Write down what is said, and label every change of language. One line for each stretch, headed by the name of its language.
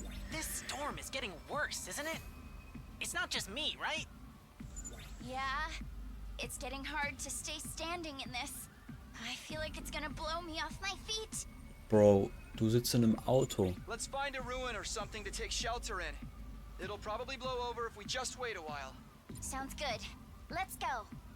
English: This storm is getting worse, isn't it? It's not just me, right? Yeah, it's getting hard to stay standing in this. I feel like it's gonna blow me off my feet.
German: Bro, du sitzt in einem Auto.
English: Let's find a ruin or something to take shelter in. It'll probably blow over if we just wait a while. Sounds good. Let's go.